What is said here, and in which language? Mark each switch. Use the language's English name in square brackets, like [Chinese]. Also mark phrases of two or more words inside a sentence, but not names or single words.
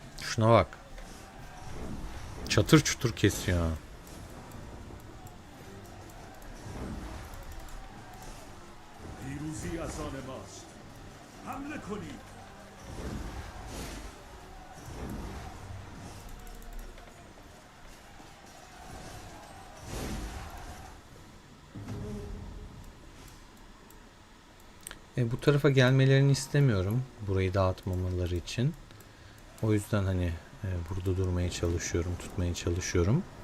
[Turkish] Şuna bak. Çatır çutur kesiyor. [Persian] پیروزی از آن ماست. حمله کنید. [Turkish] Bu tarafa gelmelerini istemiyorum. Burayı dağıtmamaları için. O yüzden hani burada durmaya çalışıyorum, tutmaya çalışıyorum.